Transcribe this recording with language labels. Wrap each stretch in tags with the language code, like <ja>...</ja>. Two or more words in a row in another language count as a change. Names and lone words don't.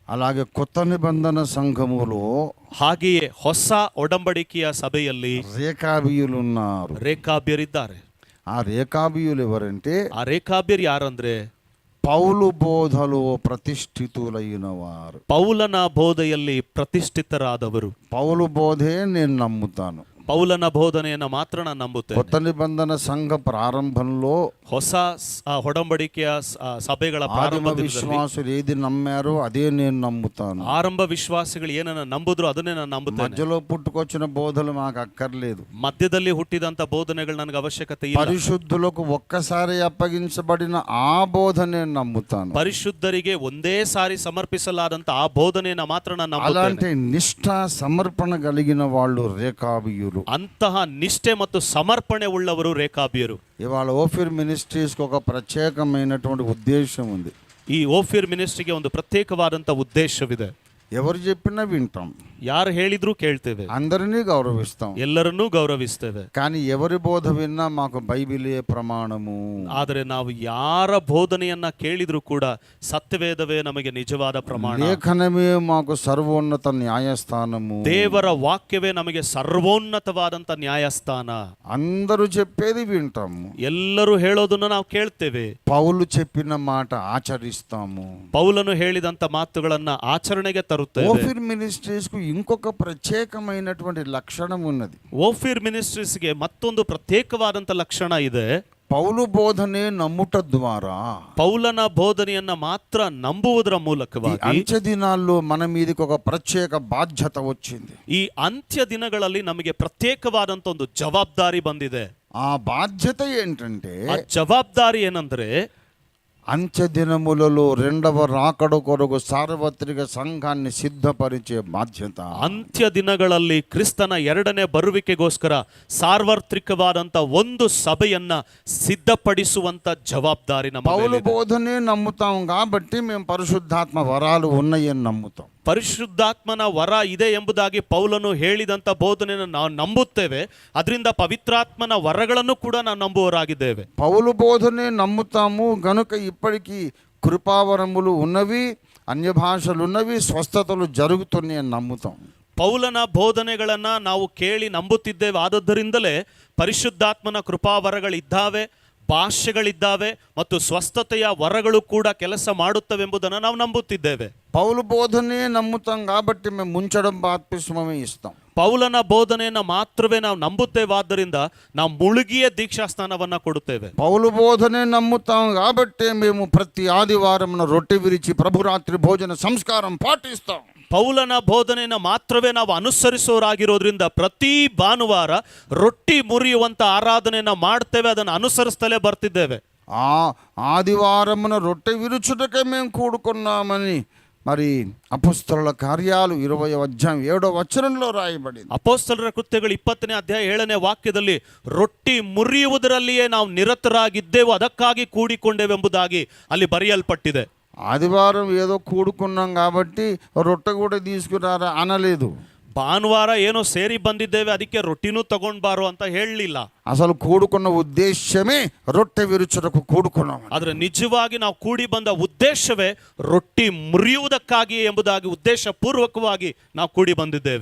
<te>అలాగే కొత్త నిబంధన సంఘములో</te> <kn>ಹಾಗೆಯೇ ಹೊಸ ಒಡಂಬಡಿಕೆಯ ಸಭೆಯಲ್ಲಿ</kn> <te>ರೇಖಾಬಿಯುలు ఉన్నారు.</te> <kn>ರೇಖಾಬ್ಯರಿದ್ದಾರೆ.</kn> <te>ఆ రేఖాబియులు ఎవరంటే</te> <kn>ಆ ರೇಖಾಬ್ಯರು ಯಾರಂದ್ರೆ</kn> <te>పౌలు బోధలో ప్రతిష్ఠితులైన వారు.</te> <kn>ಪೌಲನ ಬೋಧೆಯಲ್ಲಿ ಪ್ರತಿಷ್ಠಿತರಾದವರು.</kn> <te>పౌలు బోధే నేను నమ్ముతాను.</te> <kn>ಪೌಲನ ಬೋಧನೆಯನ್ನು ಮಾತ್ರ ನಾನು ನಂಬುತ್ತೇನೆ.</kn> <te>కొత్త నిబంధన సంఘ ప్రారంభంలో</te> <kn>ಹೊಸ ಒಡಂಬಡಿಕೆಯ ಸಭೆಗಳ</kn> <te>విశ్వాసులు ఏది నమ్మారో అదే నేను నమ్ముతాను.</te> <kn>ಆರಂಭ ವಿಶ್ವಾಸಿಗಳು ಏನನ್ನ ನಂಬುದ್ರು ಅದನ್ನೇ ನಾನು ನಂಬುತ್ತೇನೆ.</kn> <te>మధ్యలో పుట్టుకొచ్చిన బోధలు మాకు అక్కర్లేదు.</te> <kn>ಮಧ್ಯದಲ್ಲಿ ಹುಟ್ಟಿದಂತ ಬೋಧನೆಗಳು ನನಗೆ ಅವಶ್ಯಕತೆ ಇಲ್ಲ.</kn> <te>పరిశుద్ధులకు ఒక్కసారి అప్పగించబడిన ఆ బోధ నేను నమ్ముతాను.</te> <kn>ಪರಿಶುದ್ಧರಿಗೆ ಒಂದೇ ಸಾರಿ ಸಮರ್ಪಿಸಲಾದಂತ ಆ ಬೋಧನೆಯನ್ನು ಮಾತ್ರ ನಾನು ನಂಬುತ್ತೇನೆ.</kn> <te>అలాంటి నిష్ఠ సమర్పణ కలిగిన వాళ్ళు రేఖాబియులు.</te> <kn>ಅಂತಹ ನಿಷ್ಠೆ ಮತ್ತು ಸಮರ್ಪಣೆ ಉಳ್ಳವರು ರೇಖಾಬ್ಯರು.</kn> <te>ఇవాళ ఓఫిర్ మినిస్ట్రీస్కి ఒక ప్రత్యేకమైనటువంటి ఉద్దేశం ఉంది.</te> <kn>ಈ ಓಫಿರ್ ಮಿನಿಸ್ಟ್ರಿಗೆ ಒಂದು ಪ್ರತ್ಯೇಕವಾದಂತ ಉದ್ದೇಶವಿದೆ.</kn> <te>ఎవరు చెప్పినా వింటాం,</te> <kn>ಯಾರು ಹೇಳಿದ್ರು ಕೇಳ್ತೇವೆ,</kn> <te>అందరినీ గౌరవిస్తాం,</te> <kn>ಎಲ್ಲರನ್ನೂ ಗೌರವಿಸ್ತೇವೆ.</kn> <te>కానీ ఎవరి బోధ విన్నా మాకు బైబిలే ప్రమాణము.</te> <kn>ಆದರೆ ನಾವು ಯಾರ ಬೋಧನೆಯನ್ನ ಕೇಳಿದ್ರು ಕೂಡ ಸತ್ಯವೇದವೇ ನಮಗೆ ನಿಜವಾದ ಪ್ರಮಾಣ.</kn> <te>లేఖనమే మాకు సర్వోన్నత న్యాయస్థానము.</te> <kn>ದೇವರ ವಾಕ್ಯವೇ ನಮಗೆ ಸರ್ವೋನ್ನತವಾದಂತ ನ್ಯಾಯಸ್ಥಾನ.</kn> <te>అందరూ చెప్పేది వింటాము,</te> <kn>ಎಲ್ಲರೂ ಹೇಳೋದನ್ನ ನಾವು ಕೇಳ್ತೇವೆ.</kn> <te>పౌలు చెప్పిన మాట ఆచరిస్తాము.</te> <kn>ಪೌಲನು ಹೇಳಿದಂತ ಮಾತುಗಳನ್ನ ಆಚರಣೆಗೆ ತರುತ್ತೇವೆ.</kn> <te>ఓఫిర్ మినిస్ట్రీస్ కు ఇంకొక ప్రత్యేకమైనటువంటి లక్షణం ఉన్నది.</te> <kn>ಓಫಿರ್ ಮಿನಿಸ್ಟ್ರೀಸ್ಗೆ ಮತ್ತೊಂದು ಪ್ರತ್ಯೇಕವಾದಂತ ಲಕ್ಷಣ ಇದೆ.</kn> <te>పౌలు బోధనే నమ్ముట ద్వారా,</te> <kn>ಪೌಲನ ಬೋಧನೆಯನ್ನ ಮಾತ್ರ ನಂಬುವುದರ ಮೂಲಕವಾಗಿ</kn> <te>అంత్య దినాల్లో మన మీదకి ఒక ప్రత్యేక బాధ్యత వచ్చింది.</te> <kn>ಈ ಅಂತ್ಯ ದಿನಗಳಲ್ಲಿ ನಮಗೆ ಪ್ರತ್ಯೇಕವಾದಂತ ಒಂದು ಜವಾಬ್ದಾರಿ ಬಂದಿದೆ.</kn> <te>ఆ బాధ్యత ఏంటంటే,</te> <kn>ಆ ಜವಾಬ್ದಾರಿ ಏನಂದ್ರೆ</kn> <te>అంత్య దినములలో రెండవ రాకడ కొరకు సార్వత్రిక సంఘాన్ని సిద్ధపరిచే బాధ్యత.</te> <kn>ಅಂತ್ಯ ದಿನಗಳಲ್ಲಿ ಕ್ರಿಸ್ತನ ಎರಡನೇ ಬರುವಿಕೆಗೋಸ್ಕರ ಸಾರ್ವತ್ರಿಕವಾದಂತ ಒಂದು ಸಭೆಯನ್ನ ಸಿದ್ಧಪಡಿಸುವಂತ ಜವಾಬ್ದಾರಿ ನಮ್ಮ</kn> <te>పౌలు</te> <kn>ಮೇಲಿದೆ.</kn> <te>బోధనే నమ్ముతాం కాబట్టి మేము పరిశుద్ధాత్మ వరాలు ఉన్నాయని నమ్ముతాం.</te> <kn>ಪರಿಶುದ್ಧಾತ್ಮನ ವರ ಇದೆ ಎಂಬುದಾಗಿ ಪೌಲನು ಹೇಳಿದಂತ ಬೋಧನೆಯನ್ನು ನಾವು ನಂಬುತ್ತೇವೆ. ಅದರಿಂದ ಪವಿತ್ರಾತ್ಮನ ವರಗಳನ್ನು ಕೂಡ ನಾವು ನಂಬುವವರಾಗಿದ್ದೇವೆ.</kn> <te>పౌలు బోధనే నమ్ముతాము గనుక ఇప్పటికీ కృపావరములు ఉన్నవి, అన్య భాషలు ఉన్నవి, స్వస్థతలు జరుగుతున్నాయని నమ్ముతాం.</te> <kn>ಪೌಲನ ಬೋಧನೆಗಳನ್ನ ನಾವು ಕೇಳಿ ನಂಬುತ್ತಿದ್ದೇವೆ. ಆದದ್ದರಿಂದಲೇ ಪರಿಶುದ್ಧಾತ್ಮನ ಕೃಪಾವರಗಳಿದ್ದಾವೆ, ಭಾಷೆಗಳಿದ್ದಾವೆ ಮತ್ತು ಸ್ವಸ್ಥತೆಯ ವರಗಳು ಕೂಡ ಕೆಲಸ ಮಾಡುತ್ತವೆಂಬುದನ್ನು ನಾವು ನಂಬುತ್ತಿದ್ದೇವೆ.</kn> <te>పౌలు బోధనే నమ్ముతాం కాబట్టి మేము ముంచడం బాప్తిస్మమే ఇస్తాం.</te> <kn>ಪೌಲನ ಬೋಧನೆಯನ್ನು ಮಾತ್ರವೇ ನಾವು ನಂಬುತ್ತೇವಾದ್ದರಿಂದ ನಾವು ಮುಳುಗಿಯ ದೀಕ್ಷಾ ಸ್ನಾನವನ್ನ ಕೊಡುತ್ತೇವೆ.</kn> <te>పౌలు బోధనే నమ్ముతాం కాబట్టి మేము ప్రతి ఆదివారం రొట్టె విరిచి ప్రభురాత్రి భోజన సంస్కారం పాటిస్తాం.</te> <kn>ಪೌಲನ ಬೋಧನೆಯನ್ನು ಮಾತ್ರವೇ ನಾವು ಅನುಸರಿಸೋರಾಗಿರೋದ್ರಿಂದ ಪ್ರತಿ ಭಾನುವಾರ ರೊಟ್ಟಿ ಮುರಿಯುವಂತ ಆರಾಧನೆಯನ್ನ ಮಾಡ್ತೇವೆ, ಅದನ್ನು ಅನುಸರಿಸ್ತಲೇ ಬರ್ತಿದ್ದೇವೆ.</kn> <te>ఆ ఆదివారమున రొట్టె విరుచుటకే మేము కూడుకున్నామని మరి అపోస్తలుల కార్యాలు 20వ అధ్యాయం 7వ వచనంలో రాయబడింది.</te> <kn>ಅಪೊಸ್ತಲರ ಕೃತ್ಯಗಳು 20ನೇ ಅಧ್ಯಾಯ 7ನೇ ವಾಕ್ಯದಲ್ಲಿ ರೊಟ್ಟಿ ಮುರಿಯುವುದರಲ್ಲಿಯೇ ನಾವು ನಿರತರಾಗಿದ್ದೆವು, ಅದಕ್ಕಾಗಿ ಕೂಡಿಕೊಂಡೆವೆಂಬುದಾಗಿ ಅಲ್ಲಿ ಬರೆಯಲ್ಪಟ್ಟಿದೆ.</kn> <te>ఆదివారం ఏదో కూడుకున్నాం కాబట్టి రొట్టె కూడా తీసుకురారా అనలేదు.</te> <kn>ಭಾನುವಾರ ಏನೋ ಸೇರಿ ಬಂದಿದ್ದೇವೆ ಅದಕ್ಕೆ ರೊಟ್ಟಿನೂ ತಗೊಂಡ್ ಬಾರೋ ಅಂತ ಹೇಳಲಿಲ್ಲ.</kn> <te>అసలు కూడుకున్న ఉద్దేశమే రొట్టె విరుచుటకు కూడుకున్నాం.</te> <kn>ಆದ್ರೆ ನಿಜವಾಗಿ ನಾವು ಕೂಡಿ ಬಂದ ಉದ್ದೇಶವೇ ರೊಟ್ಟಿ ಮುರಿಯುವುದಕ್ಕಾಗಿ ಎಂಬುದಾಗಿ ಉದ್ದೇಶ ಪೂರ್ವಕವಾಗಿ ನಾವು ಕೂಡಿ ಬಂದಿದ್ದೇವೆ.</kn>